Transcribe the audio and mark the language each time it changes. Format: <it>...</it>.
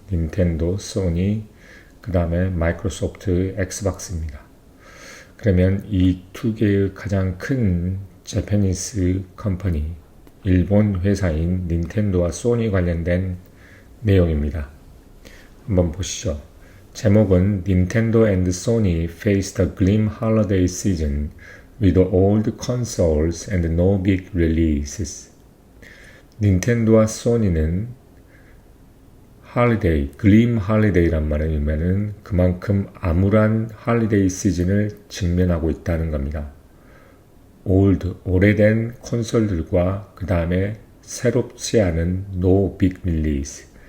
<ko>닌텐도, 소니, 그 다음에 마이크로소프트, 엑스박스입니다. 그러면 이 두 개의 가장 큰 재패니스 컴퍼니, 일본 회사인 닌텐도와 소니 관련된 내용입니다. 한번 보시죠. 제목은</ko> <en>Nintendo and Sony face the grim holiday season with old consoles and no big releases.</en> <ko>닌텐도와 소니는 holiday,</ko> <en>grim holiday</en> <ko>란 말이면은 그만큼 암울한 holiday 시즌을 직면하고 있다는 겁니다. 오래된 콘솔들과 그 다음에 새롭지 않은</ko> <en>no big release.</en>